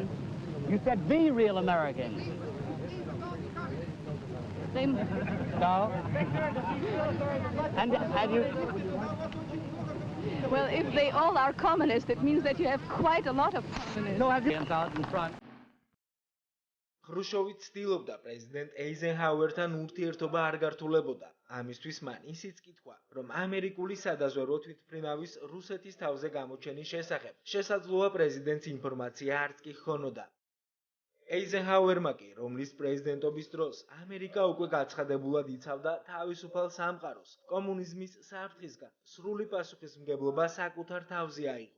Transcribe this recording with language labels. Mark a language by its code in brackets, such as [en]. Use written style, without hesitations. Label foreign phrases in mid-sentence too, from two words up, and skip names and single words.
[en] You said the real Americans. They... No? And you... Well, if they all are communists, it means that you have quite a lot of communists. No, have you... out in front. [ka] ხრუშოვი ცდილობდა პრეზიდენტ ეიზენჰაუერთან ურთიერთობა არ გართულებოდა. ამისთვის მან ისიც კითხვა, რომ ამერიკული სადაზვერვო თვითმფრინავის რუსეთის თავზე გამოჩენის შესახებ შესაძლოა პრეზიდენტს ინფორმაცია არც კი ჰქონოდა. ეიზენჰაუერმა კი, რომლის პრეზიდენტობის დროს ამერიკა უკვე გაცხადებულად იცავდა თავისუფალ სამყაროს, კომუნიზმის საფრთხისგან სრული პასუხისმგებლობა საკუთარ თავზე აიღო.